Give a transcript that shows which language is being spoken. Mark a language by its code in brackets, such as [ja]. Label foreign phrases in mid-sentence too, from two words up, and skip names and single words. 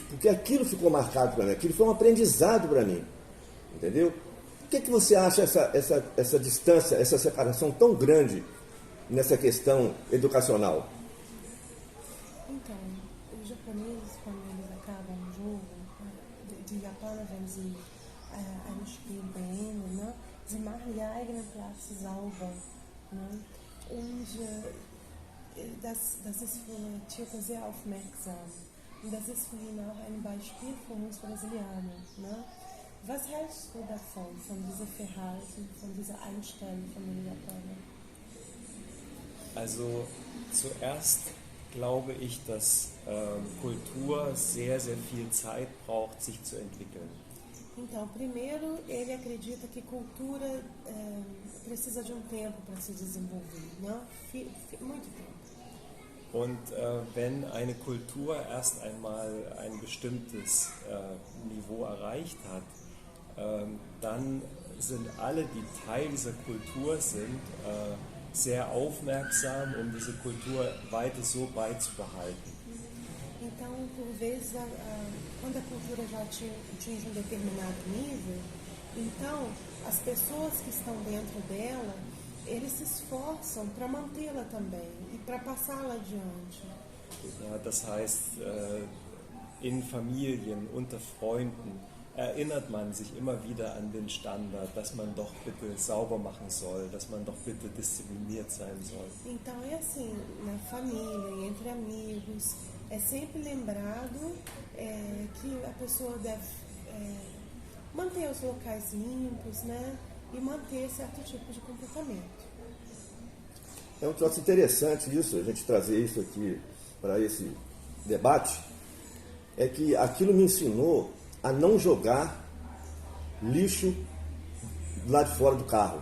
[pt] Porque aquilo ficou marcado para mim, aquilo foi um aprendizado para mim. Entendeu? O que você acha essa distância, essa separação tão grande nessa questão educacional? Então, os japoneses, quando eles acabam um jogo, [de] die Japaner, wenn sie ein Spiel beenden, ne, sie machen ihr eigenen Platz sauber. Ne? Und das ist für Tierko sehr aufmerksam. Und das ist für ihn auch ein Beispiel für uns Brasilianer. Ne? Was hältst du davon, von diesem Verhalten, von dieser Einstellung von den Japanern? Also zuerst glaube ich, dass Kultur sehr, sehr viel Zeit braucht, sich zu entwickeln. [pt] Então, primeiro, ele acredita que cultura precisa de um tempo para se desenvolver, né? Muito tempo. [de] Und wenn eine Kultur erst einmal ein bestimmtes Niveau erreicht hat, dann sind alle, die Teil dieser Kultur sind, sehr aufmerksam, um diese Kultur weiter so beizubehalten. [pt] Então, por vezes, quando a cultura já atinge um determinado nível, então as pessoas que estão dentro dela, eles se esforçam para mantê-la também e para passá-la adiante. [de] Ja, das heißt, in Familien, unter Freunden erinnert man sich immer wieder an den Standard, dass man doch bitte sauber machen soll, dass man doch bitte diszipliniert sein soll. [pt] Então é assim, na família, entre amigos, é sempre lembrado que a pessoa deve manter os locais limpos, né? E manter certo tipo de comportamento. É um troço interessante isso, a gente trazer isso aqui para esse debate, é que aquilo me ensinou a não jogar lixo lá de fora do carro.